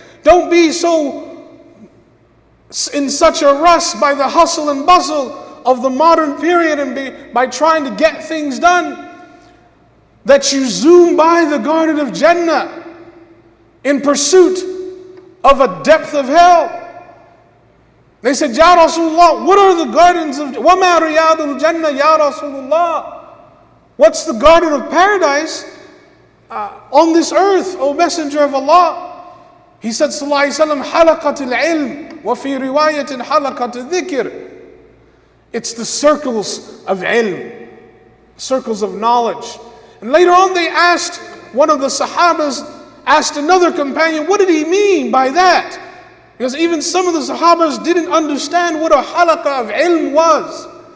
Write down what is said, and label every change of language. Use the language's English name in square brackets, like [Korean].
[English] Don't be so in such a rush by the hustle and bustle of the modern period and by trying to get things done that you zoom by the garden of Jannah in pursuit of a depth of hell. They said, Ya Rasulullah, what are the gardens of [Arabic] وَمَا رِيَاضُ الْجَنَّةِ [English] Ya Rasulullah? What's the garden of paradise on this earth, O Messenger of Allah? He said, [Arabic] Sallallahu Alaihi Wasallam, حَلَقَةِ الْعِلْمِ وَفِي رِوَايَةٍ حَلَقَةِ الذِّكْرِ. [English] It's the circles of ilm, circles of knowledge. And later on they asked, one of the Sahabas asked another companion, what did he mean by that? Because even some of the Sahabas didn't understand what a halaqah of ilm was.